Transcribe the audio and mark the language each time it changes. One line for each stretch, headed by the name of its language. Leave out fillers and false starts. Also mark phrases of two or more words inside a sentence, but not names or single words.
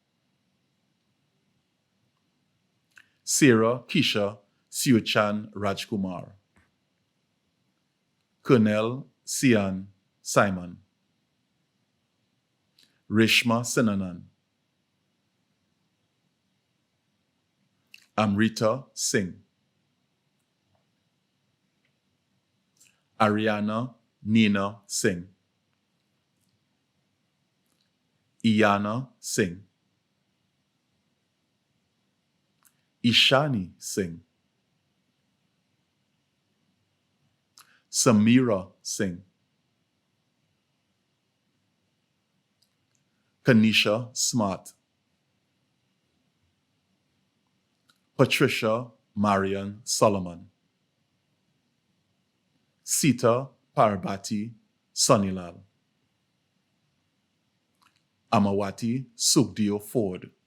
English: Sarah Kisha Siochan Rajkumar. Colonel Sian Simon. Rishma Sinanan. Amrita Singh. Ariana Nina Singh. Iyana Singh. Ishani Singh. Samira Singh. Kanisha Smart. Patricia Marian Solomon. Sita Parvati Sonilal. Amawati Sugdio Ford.